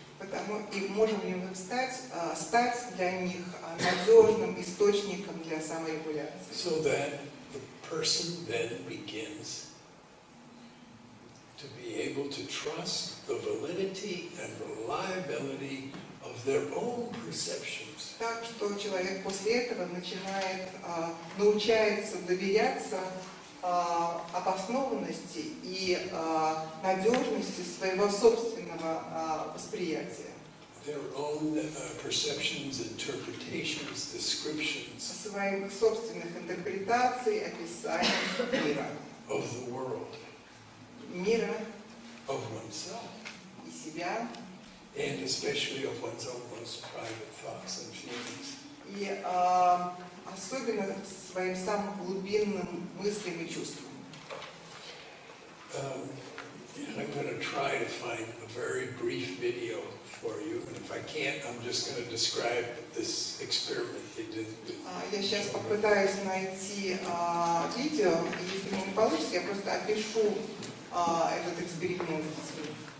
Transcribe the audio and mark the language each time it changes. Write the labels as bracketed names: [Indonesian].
[Russian] потому и можем ли мы стать для них надежным источником для саморегуляции. [English] So that the person then begins to be able to trust the validity and reliability of their own perceptions. [Russian] Так что человек после этого начинает, научается доверяться обоснованности и надежности своего собственного восприятия. [English] Their own perceptions, interpretations, descriptions [Russian] Своих собственных интерпретаций, описаний мира. [English] of the world, [Russian] Мира [English] of oneself, [Russian] и себя, [English] and especially of one's own most private thoughts and feelings. [Russian] и особенно своим самым глубинным мыслям и чувствам. [English] And I'm going to try to find a very brief video for you, and if I can't, I'm just going to describe this experiment they did. [Russian] Я сейчас попытаюсь найти видео, и если мне не получится, я просто опишу этот эксперимент с детьми.